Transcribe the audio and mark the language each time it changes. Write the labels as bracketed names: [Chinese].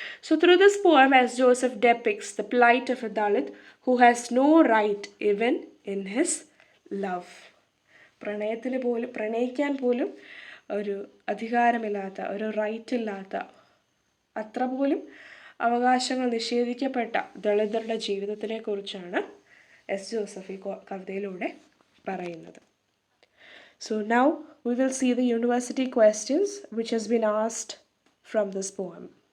[English] So through this poem, as Joseph depicts the plight of a Dalit who has no right even in his love. [Malayalam] പ്രണയിക്കാൻ പോലും ഒരു അധികാരമില്ലാത്ത, ഒരു right ഇല്ലാത്ത, അത്ര പോലും അവകാശങ്ങൾ നിഷേധിക്കപ്പെട്ട ദളിതരുടെ ജീവിതത്തിനെ കുറിച്ചാണ് എസ് ജോസഫ് ഈ കവിതയിലൂടെ പറയുന്നത്. [English] So now we will see the university questions which has been asked from this poem.